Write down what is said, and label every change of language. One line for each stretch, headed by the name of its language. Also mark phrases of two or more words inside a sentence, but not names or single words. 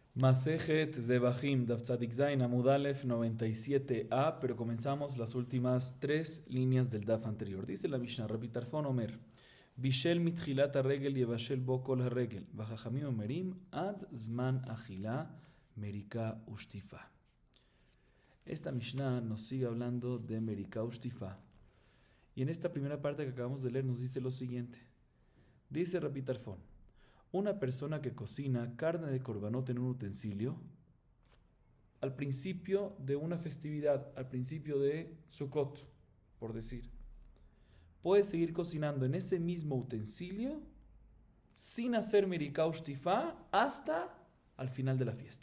Spanish: Masejet Zebahim,
Hebrew: דף צדי זין עמוד אלף
Spanish: 97a, pero comenzamos las últimas tres líneas del Daf anterior. Dice la Mishnah,
Hebrew: רבי טרפון אומר בישל מתחילת רגל יבשל בו כל רגל וחכמים אומרים עד זמן אכילה מריקה ושטיפה.
Spanish: Esta Mishnah nos sigue hablando de
Hebrew: מריקה ושטיפה.
Spanish: Y en esta primera parte que acabamos de leer nos dice lo siguiente. Dice Rabbi Tarfon, una persona que cocina carne de corbanot en un utensilio, al principio de una festividad, al principio de Sukkot, por decir, puede seguir cocinando en ese mismo utensilio sin hacer
Hebrew: מריקה ושטיפה
Spanish: hasta al final de la fiesta.